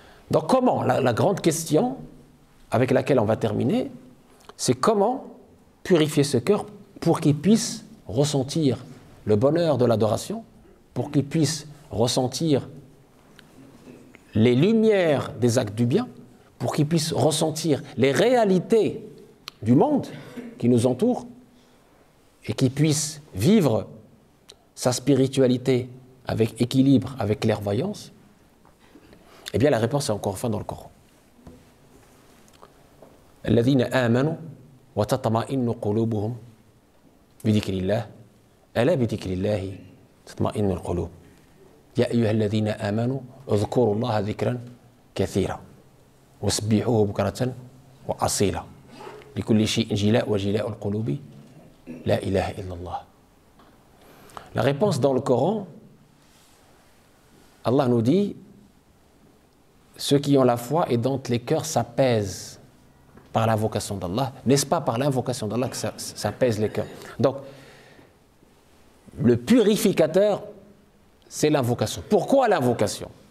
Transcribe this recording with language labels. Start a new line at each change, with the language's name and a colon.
French: Donc comment, la grande question avec laquelle on va terminer, c'est comment purifier ce cœur pour qu'il puisse ressentir le bonheur de l'adoration, pour qu'il puisse ressentir les lumières des actes du bien, pour qu'il puisse ressentir les réalités du monde qui nous entoure et qu'il puisse vivre sa spiritualité avec équilibre, avec clairvoyance. Eh bien, la réponse est encore une fois dans le Coran.
Arabic: الذين آمنوا وتطمئن قلوبهم بذكر الله ألا بذكر الله تطمئن القلوب يا أيها الذين آمنوا اذكروا الله ذكرا كثيرا وسبحوه بكرة وأصيلا لكل شيء جلاء وجلاء القلوب لا إله إلا الله.
French: La réponse dans le Coran, Allah nous dit ceux qui ont la foi et dont les cœurs s'apaisent par l'invocation d'Allah, n'est-ce pas par l'invocation d'Allah que ça pèse les cœurs. Donc, le purificateur, c'est l'invocation. Pourquoi l'invocation?